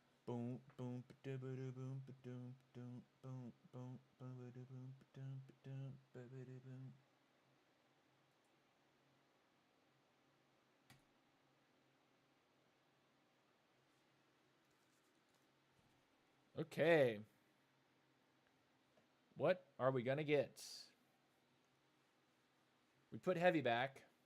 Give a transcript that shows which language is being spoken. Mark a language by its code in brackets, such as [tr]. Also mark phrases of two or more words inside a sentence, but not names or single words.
[en] Boom, boom, ba-da-ba-da, boom, ba-doom, ba-doom, boom, boom, ba-ba-da, boom, ba-doom, ba-doom, ba-ba-da, boom. Okay. What are we gonna get? We put heavy back.